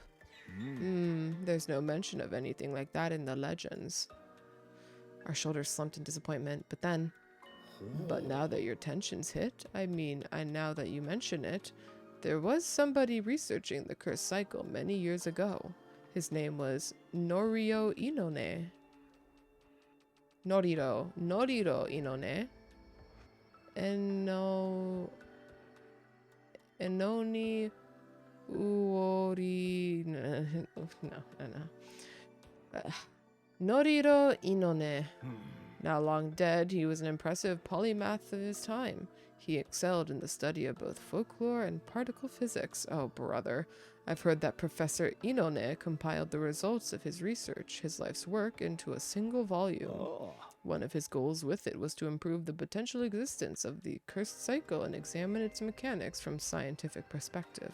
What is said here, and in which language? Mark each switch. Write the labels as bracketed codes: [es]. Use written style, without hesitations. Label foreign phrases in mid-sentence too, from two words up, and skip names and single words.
[en] There's no mention of anything like that in the legends. Our shoulders slumped in disappointment, but now that your tensions hit, now that you mention it, there was somebody researching the cursed cycle many years ago. His name was Noriro Inone. Noriro Inone. Enoni Uori... No. Noriro Inone. Now long dead, he was an impressive polymath of his time. He excelled in the study of both folklore and particle physics. Oh, brother. I've heard that Professor Inone compiled the results of his research, his life's work, into a single volume. One of his goals with it was to improve the potential existence of the cursed cycle and examine its mechanics from scientific perspective.